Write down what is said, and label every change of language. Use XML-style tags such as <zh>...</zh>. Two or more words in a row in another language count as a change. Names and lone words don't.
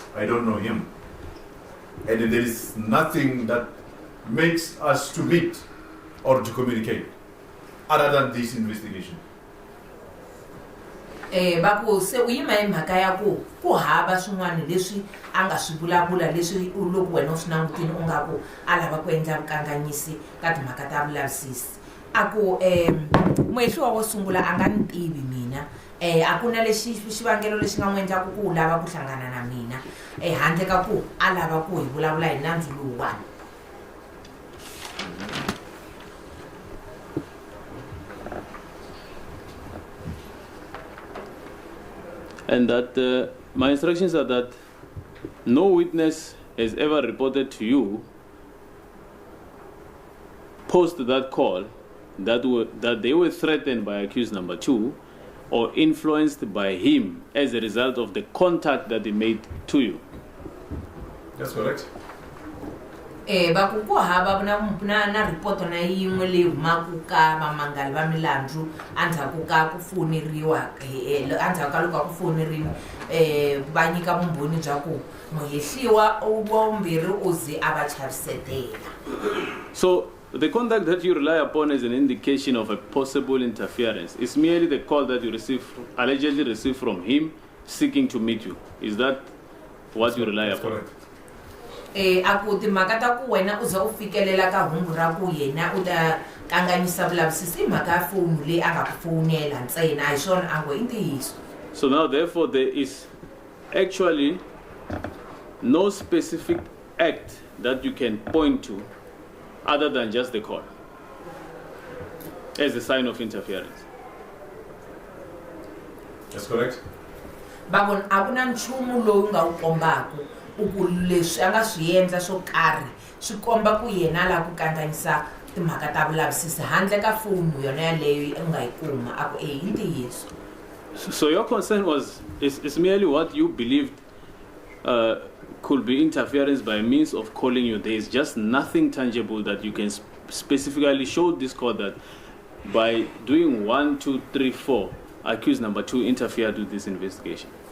<en>I don't know him. And there is nothing that makes us to meet or to communicate, other than this investigation?</en> <ts>Baku se uyima emhaka ya ku hava swin'wana leswi anga swi vulavula leswi loko wena u swi langutile u nga ku a lava ku endla vukanganyisi ka timhaka ta vulavisisi. Aku muhehliwa wo sungula a nga ni tivi mina, a ku na lexi xivangelo lexi nga n'wi endlaka ku lava ku hlangana na mina handle ka ku a lava ku hi vulavula hi nandzu lowuwani.</ts> <en>And that my instructions are that no witness has ever reported to you post that call that they were threatened by accused number 2 or influenced by him as a result of the contact that he made to you. That's correct.</en> <ts>Baku ku hava na report na yin'we leyi humaka ka vamangali va milandzu andzhaku ka ku foneriwa andzhaku ka loko ku fonerile va nyika vumbhoni bya ku muhehliwa wa vumbirhi u ze a va chavisetela.</ts> <en>So the contact that you rely upon as an indication of a possible interference is merely the call that you allegedly received from him seeking to meet you. Is that what you rely upon? Correct.</en> <ts>Aku timhaka ta ku wena u za u fikelela ka hungu ra ku yena u ta kanganyisa vulavisisi hi mhaka ya foni leyi a nga ku fonela ntsena a hi swona a ngo i ntiyiso.</ts> <en>So now therefore there is actually no specific act that you can point to other than just the call as a sign of interference. That's correct.</en> <ts>Babon a ku na nchumu lowu nga wu kombaku uku leswi a nga swi endla swo karhi swi komba ku yena la ku kanganyisa timhaka ta vulavisisi handle ka foni yona yaleyo u nga yi kuma a ku i ntiyiso.</ts> <en>So your concern is merely what you believed could be interference by means of calling you. There is just nothing tangible that you can specifically show this court that by doing 1, 2, 3, 4, accused number 2 interfered with this investigation.</en>